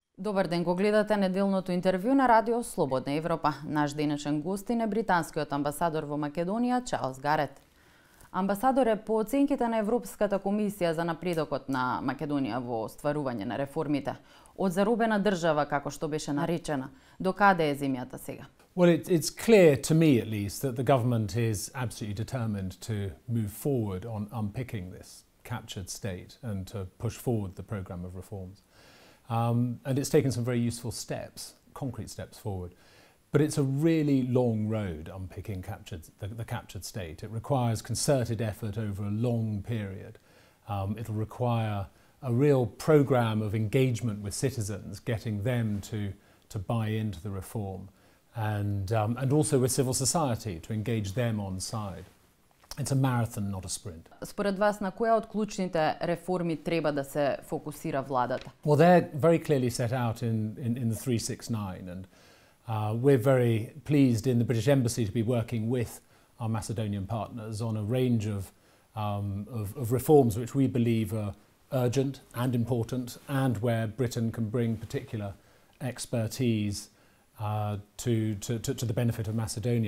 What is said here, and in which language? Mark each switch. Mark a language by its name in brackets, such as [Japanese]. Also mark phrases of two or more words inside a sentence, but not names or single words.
[Macedonian] Добар ден, го гледате неделното интервју на Радио Слободна Европа. Наш денешен гостин е британскиот амбасадор во Македонија, Чарлс Гарет. Амбасадоре, по оценките на Европската комисија за напредокот на Македонија во стварување на реформите, од заробена држава, како што беше наречена, до каде е земјата сега? [English] Well, it's clear to me, at least, that the government is absolutely determined to move forward on unpicking this captured state and to push forward the programme of reforms. And it's taken some very useful steps, concrete steps forward. But it's a really long road unpicking the captured state. It requires concerted effort over a long period. It'll require a real programme of engagement with citizens, getting them to buy into the reform. And also with civil society, to engage them on side. It's a marathon, not a sprint. [Macedonian] Според вас, на која од клучните реформи треба да се фокусира владата? [English] Well, they're very clearly set out in the 369, and we're very pleased in the British Embassy to be working with our Macedonian partners on a range of reforms which we believe are urgent and important, and where Britain can bring particular expertise to the benefit of Macedonia.